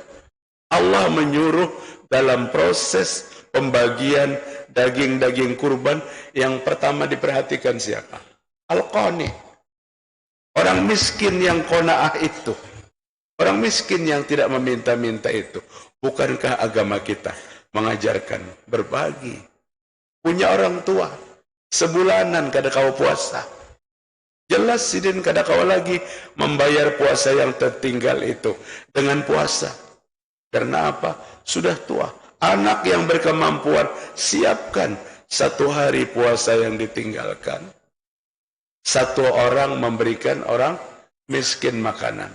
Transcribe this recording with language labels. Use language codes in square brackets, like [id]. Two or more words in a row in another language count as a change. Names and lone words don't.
[id] Allah menyuruh dalam proses pembagian daging-daging kurban yang pertama diperhatikan siapa? Al-Qani. Orang miskin yang qanaah itu. Orang miskin yang tidak meminta-minta itu. Bukankah agama kita mengajarkan berbagi? Punya orang tua, [bjn] sebulanan kada kau puasa. Jelas sidin kada kau lagi membayar puasa yang tertinggal itu dengan puasa. Karena apa? [id] Sudah tua, Anak yang berkemampuan, siapkan 1 hari puasa yang ditinggalkan. 1 orang memberikan orang miskin makanan.